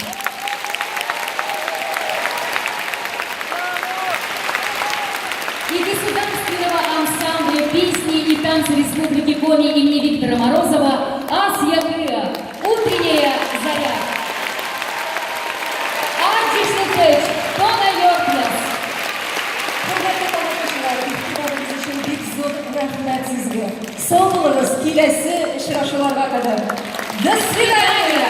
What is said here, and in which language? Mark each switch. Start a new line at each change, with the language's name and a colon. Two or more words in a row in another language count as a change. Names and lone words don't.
Russian: И Государственного ансамбля песни и танца Республики Коми имени Виктора Морозова Асия Кыя. Утренняя заря. Ardishni Tona Yorklas.
Uzbek: Rahmat sizga. Sog' bo'linglar, kelasi uchrashuvlarga qadar.
Russian: До свидания.